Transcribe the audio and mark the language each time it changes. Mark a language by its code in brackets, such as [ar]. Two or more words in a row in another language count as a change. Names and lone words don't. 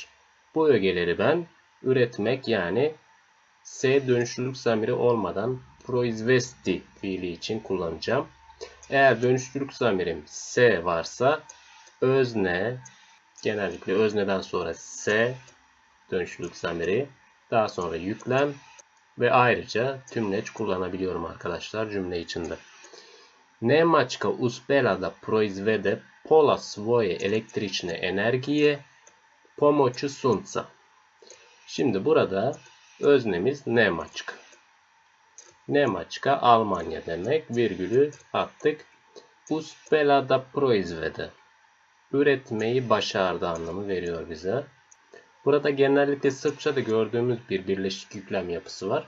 [tr] Bu ögeleri ben üretmek yani S dönüşlülük zamiri olmadan proizvesti fiili için kullanacağım. Eğer dönüşlülük zamirim S varsa özne, genellikle özneden sonra S dönüşlülük zamiri, daha sonra yüklem ve ayrıca tümleç kullanabiliyorum arkadaşlar cümle içinde. [sr] Nemačka uspela da proizvede pola svoje električne energije pomoću sunca. [tr] Şimdi burada öznemiz Nemačka. Nemačka Almanya demek. Virgülü attık. [sr] Uspela da proizvede. [tr] Üretmeyi başardı anlamı veriyor bize. Burada genellikle Sırpça'da gördüğümüz bir birleşik yüklem yapısı var.